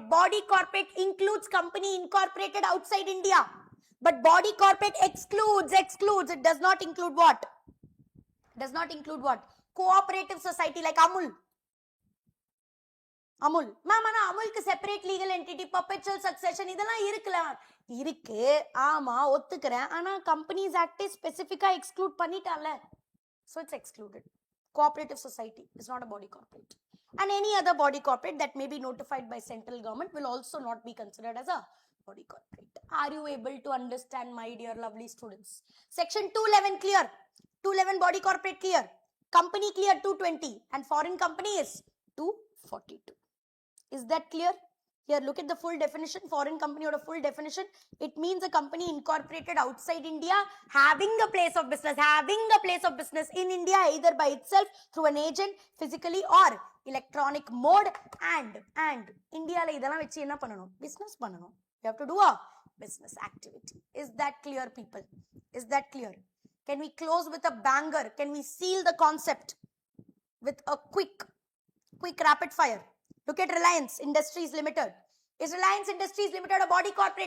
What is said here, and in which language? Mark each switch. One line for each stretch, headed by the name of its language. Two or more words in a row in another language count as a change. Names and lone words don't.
English: Body corporate includes company incorporated outside India. But body corporate excludes. It does not include what? Does not include what? Cooperative society like Amul. Mama, Amulku separate legal entity, perpetual succession,
Tamil: இதெல்லா இருக்லா. இருக்கு, ஆமா, ஒத்துக்கிறேன். ஆனா Companies Act
English: specifically exclude
Tamil: பண்ணிட்டல்ல.
English: So it's excluded. Cooperative society is not a body corporate. And any other body corporate that may be notified by central government will also not be considered as a body corporate. Are you able to understand, my dear lovely students? Section 211 clear. 211 body corporate clear. Company clear 220 and foreign company is 242. Is that clear? Here, look at the full definition. Foreign company or a full definition. It means a company incorporated outside India, having a place of business in India, either by itself, through an agent, physically or electronic mode.
Tamil: And India ல இதல வெச்சி என்ன பண்ணணும்? Business pananum.
English: You have to do a business activity. Is that clear, people? Is that clear? Can we close with a banger? Can we seal the concept with a quick rapid fire? Look at Reliance Industries Limited. Is Reliance Industries Limited a body corporate?